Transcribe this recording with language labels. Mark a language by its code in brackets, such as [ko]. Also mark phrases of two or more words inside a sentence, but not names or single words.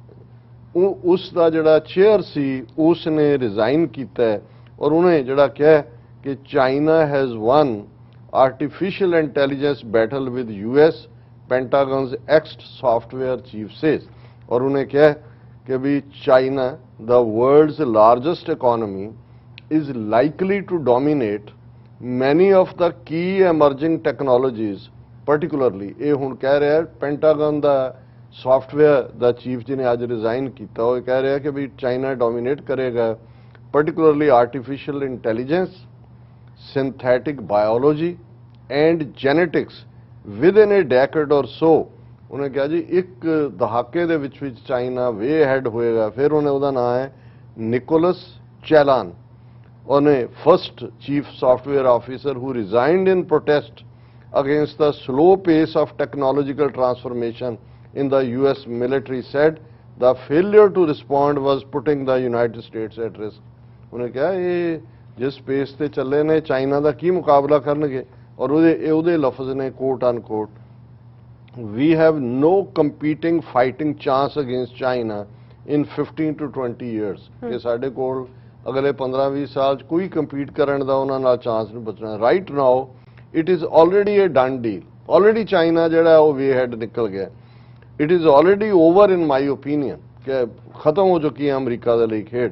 [pa] ਉਸ ਦਾ ਜਿਹੜਾ ਚੇਅਰ ਸੀ ਉਸ ਨੇ ਰਿਜ਼ਾਈਨ ਕੀਤਾ ਔਰ ਉਹਨੇ ਜਿਹੜਾ ਕਿਹਾ ਕਿ [en] China has won artificial intelligence battle with US, Pentagon's ex software chief says. [pa] ਔਰ ਉਹਨੇ ਕਿਹਾ ਕਿ ਵੀ ਚਾਈਨਾ ਦਾ [en] world's largest economy is likely to dominate many of the key emerging technologies, particularly [pa] ਇਹ ਹੁਣ ਕਹਿ ਰਿਹਾ ਪੈਂਟਾਗਨ ਦਾ ਸੌਫਟਵੇਅਰ ਦਾ ਚੀਫ ਜਿਹਨੇ ਅੱਜ ਰਿਜ਼ਾਈਨ ਕੀਤਾ, ਉਹ ਕਹਿ ਰਿਹਾ ਕਿ ਵੀ ਚਾਈਨਾ ਡੋਮੀਨੇਟ ਕਰੇਗਾ [en] particularly artificial intelligence, synthetic biology and genetics within a decade or so। [pa] ਉਹਨੇ ਕਿਹਾ ਜੀ ਇੱਕ ਦਹਾਕੇ ਦੇ ਵਿੱਚ ਚਾਈਨਾ [en] way ahead [pa] ਹੋਏਗਾ। ਫਿਰ ਉਹਨੇ ਉਹਦਾ ਨਾਮ ਹੈ ਨਿਕੋਲਸ ਚੈਲਾਨ, ਉਹਨੇ [en] first chief software officer who resigned in protest against the slow pace of technological transformation in the US military, said the failure to respond was putting the United States at risk। [pa] ਉਹਨੇ ਕਿਹਾ ਇਹ ਜਿਸ ਪੇਸ ਤੇ ਚੱਲੇ ਨੇ ਚਾਈਨਾ ਦਾ ਕੀ ਮੁਕਾਬਲਾ ਕਰਨਗੇ ਔਰ ਉਹਦੇ ਲਫ਼ਜ਼ ਨੇ [en] quote unquote, we have no competing fighting chance against China in 15 to 20 years। [pa] ਕਿ ਸਾਡੇ ਕੋਲ ਅਗਲੇ 15-20 ਸਾਲ 'ਚ ਕੋਈ ਕੰਪੀਟ ਕਰਨ ਦਾ ਉਹਨਾਂ ਨਾਲ ਚਾਂਸ ਨਹੀਂ ਬਚਣਾ। [en] Right now it is already a done deal. [pa] ਆਲਰੇਡੀ ਚਾਈਨਾ ਜਿਹੜਾ ਉਹ [en] way ahead [pa] ਨਿਕਲ ਗਿਆ। [en] it is already over in my opinion [pa] ਕਿ ਖਤਮ ਹੋ ਚੁੱਕੀ ਹੈ ਅਮਰੀਕਾ ਦੇ ਲਈ ਖੇਡ।